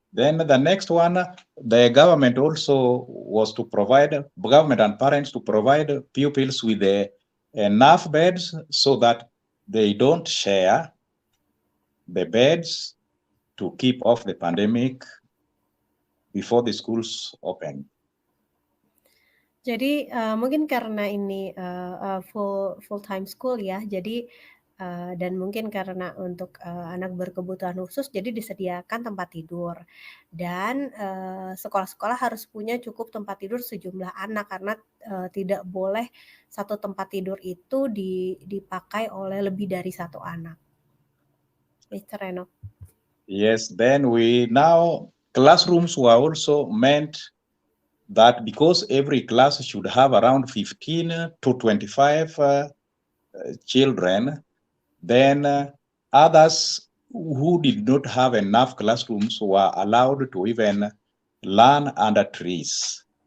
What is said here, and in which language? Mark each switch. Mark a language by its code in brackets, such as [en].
[en] Then the next one, the government also was to provide, government and parents to provide pupils with enough beds so that they don't share the beds to keep off the pandemic before the schools open. [id] Jadi mungkin karena ini full time school ya, jadi dan mungkin karena untuk anak berkebutuhan khusus, jadi disediakan tempat tidur dan sekolah-sekolah harus punya cukup tempat tidur sejumlah anak karena tidak boleh satu tempat tidur itu dipakai oleh lebih dari satu anak. [en] Mr. Enoch. Yes, then classrooms were also meant that because every class should have around 15 to 25 children, then others who did not have enough classrooms were allowed to even learn under trees.